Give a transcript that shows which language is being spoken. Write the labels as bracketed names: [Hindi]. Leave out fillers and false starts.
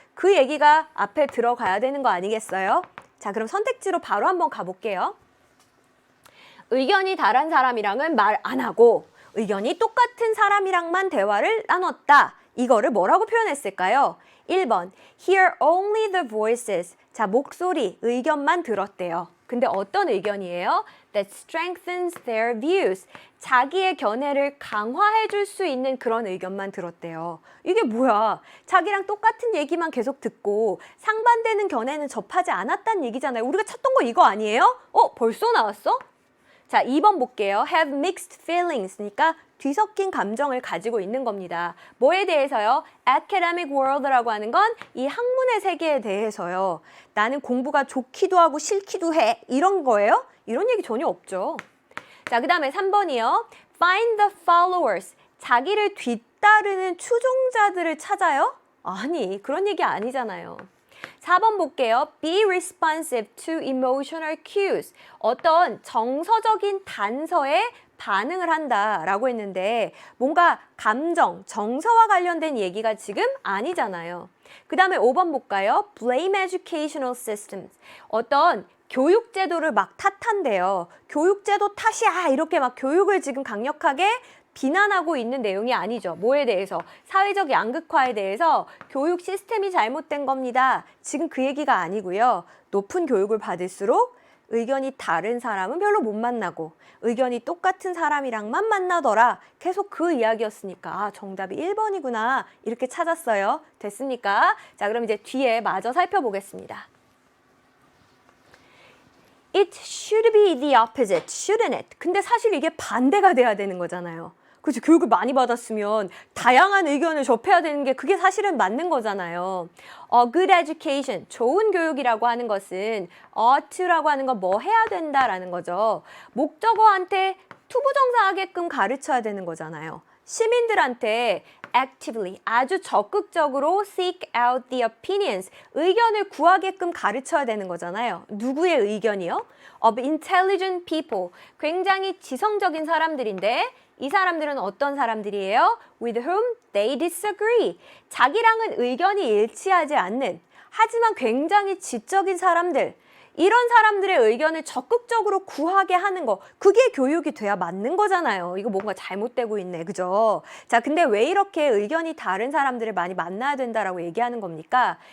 [Korean] 그 얘기가 앞에 들어가야 되는 거 아니겠어요? 자, 그럼 선택지로 바로 한번 가볼게요. 의견이 다른 사람이랑은 말 안 하고 의견이 똑같은 사람이랑만 대화를 나눴다. 이거를 뭐라고 표현했을까요? 1번, [English] hear only the voices. [Korean] 자, 목소리, 의견만 들었대요. 근데 어떤 의견이에요? [English] That strengthens their views. [Korean] 자기의 견해를 강화해 줄 수 있는 그런 의견만 들었대요. 이게 뭐야? 자기랑 똑같은 얘기만 계속 듣고 상반되는 견해는 접하지 않았다는 얘기잖아요. 우리가 찾던 거 이거 아니에요? 벌써 나왔어? 자, 2번 볼게요. [English] Have mixed feelings [Korean] 니까 뒤섞인 감정을 가지고 있는 겁니다. 뭐에 대해서요? [English] Academic world [Korean] 라고 하는 건 이 학문의 세계에 대해서요. 나는 공부가 좋기도 하고 싫기도 해. 이런 거예요? 이런 얘기 전혀 없죠. 자, 그 다음에 3번이요. [English] Find the followers. [Korean] 자기를 뒤따르는 추종자들을 찾아요? 아니, 그런 얘기 아니잖아요. 4번 볼게요. [English] Be responsive to emotional cues. [Korean] 어떤 정서적인 단서에 반응을 한다라고 했는데 뭔가 감정, 정서와 관련된 얘기가 지금 아니잖아요. 그 다음에 5번 볼까요? [English] Blame educational systems. [Korean] 어떤 교육제도를 막 탓한대요. 교육제도 탓이야 이렇게 막 교육을 지금 강력하게 비난하고 있는 내용이 아니죠. 뭐에 대해서? 사회적 양극화에 대해서 교육 시스템이 잘못된 겁니다. 지금 그 얘기가 아니고요. 높은 교육을 받을수록 의견이 다른 사람은 별로 못 만나고 의견이 똑같은 사람이랑만 만나더라. 계속 그 이야기였으니까 정답이 1번이구나 이렇게 찾았어요. 됐습니까? 자, 그럼 이제 뒤에 마저 살펴보겠습니다. [English] It should be the opposite, shouldn't it? [Korean] 근데 사실 이게 반대가 돼야 되는 거잖아요. 그렇죠. 교육을 많이 받았으면 다양한 의견을 접해야 되는 게 그게 사실은 맞는 거잖아요. [English] Good education, [Korean] 좋은 교육이라고 하는 것은 ought to라고 하는 건 뭐 해야 된다라는 거죠. 목적어한테 투부정사하게끔 가르쳐야 되는 거잖아요. 시민들한테 actively, 아주 적극적으로 [English] seek out the opinions, [Korean] 의견을 구하게끔 가르쳐야 되는 거잖아요. 누구의 의견이요? [English] Of intelligent people, [Korean] 굉장히 지성적인 사람들인데 이 사람들은 어떤 사람들이에요? [English] With whom they disagree. [Korean] 자기랑은 의견이 일치하지 않는, 하지만 굉장히 지적인 사람들. 이런 사람들의 의견을 적극적으로 구하게 하는 거, 그게 교육이 돼야 맞는 거잖아요. 이거 뭔가 잘못되고 있네, 그죠? 자, 근데 왜 이렇게 의견이 다른 사람들을 많이 만나야 된다라고 얘기하는 겁니까?